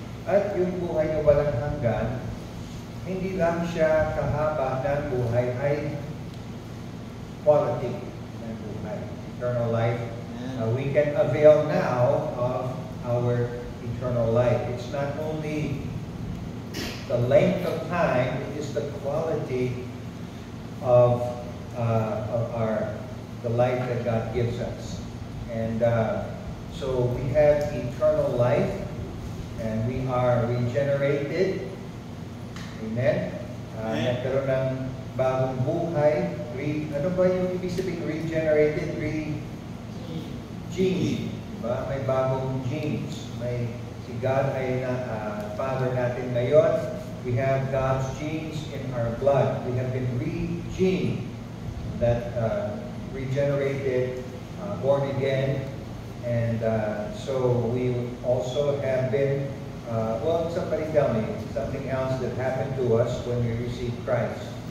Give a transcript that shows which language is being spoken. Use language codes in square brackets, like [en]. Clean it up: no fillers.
[tl] At yung buhay na walang hanggan, hindi lang siya kahaba ng buhay, ay quality ng buhay. [en] Eternal life. We can avail now of our eternal life. It's not only the length of time, it is the quality of the life that God gives us. And so we have eternal life, and we are regenerated. Amen. [tl] Nagkaroon ng bagong buhay. Ano ba yung ibig sabihin regenerated? Genes. Diba? May bagong genes. Si God ay Father natin ngayon. [en] We have God's genes in our blood. We have been re-gened, that regenerated, born again. And so we also have been, well, somebody tell me, something else that happened to us when we received Christ.